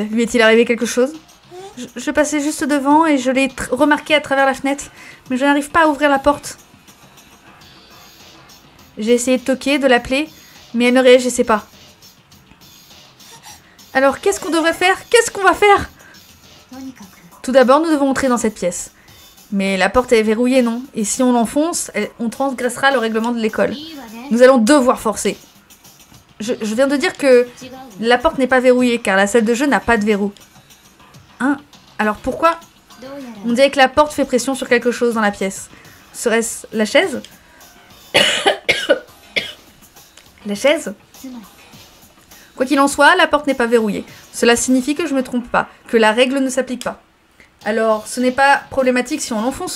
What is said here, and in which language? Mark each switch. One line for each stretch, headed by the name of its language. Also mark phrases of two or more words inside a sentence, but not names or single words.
French: Lui est-il arrivé quelque chose? Je passais juste devant et je l'ai remarqué à travers la fenêtre, mais je n'arrive pas à ouvrir la porte. J'ai essayé de toquer, de l'appeler, mais elle ne réagissait pas. Alors, qu'est-ce qu'on devrait faire? Qu'est-ce qu'on va faire?
Japanese: えとにかく
French: Tout d'abord, nous devons entrer dans cette pièce. Mais la porte est verrouillée, non? Et si on l'enfonce, on transgressera le règlement de l'école.
Japanese: いいわね
French: Nous allons devoir forcer. Je viens de dire que
Japanese: 違うわ
French: la porte n'est pas verrouillée, car la salle de jeu n'a pas de verrou. Hein? Alors pourquoi?
Japanese: どうやら
French: On dirait que la porte fait pression sur quelque chose dans la pièce. Serait-ce la chaise? La chaise?
Japanese: つまり
French: Quoi qu'il en soit, la porte n'est pas verrouillée. Cela signifie que je me trompe pas, que la règle ne s'applique pas. Alors, ce n'est pas problématique si on l'enfonce.